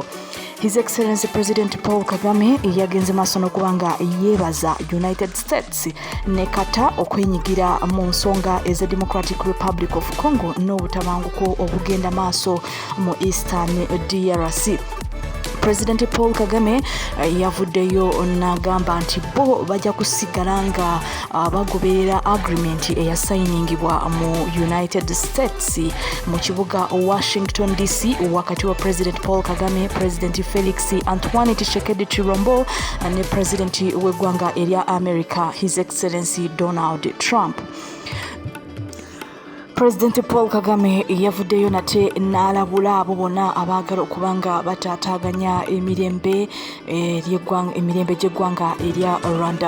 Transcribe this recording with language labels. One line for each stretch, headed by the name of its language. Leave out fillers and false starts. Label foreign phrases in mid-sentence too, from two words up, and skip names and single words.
English: His Excellency
Ganda: President Paul Kagame yagenze maaso n'okubanga yeebaza United States ne Qatar okwenyigira mu nsonga eza Democratic Republic of Congo n'obutabanguko obugenda maaso mu Eastern DRC. President Paul Kagame yavuddeyo n'agamba nti bo bajja kusigala nga bagoberera agreement eyasayiningibwa mu United States mu kibuga Washington DC wakati wa President Paul Kagame, President Felix Antoine Tshisekedi Tshilombo ne President w'eggwanga erya America,
English: His Excellency
Ganda: Donald Trump. President Paul Kagame yavuddeyo nate n'alabula abo bonna abaagala okubanga bataataaganya emirembe gy'eggwanga erya Rwanda.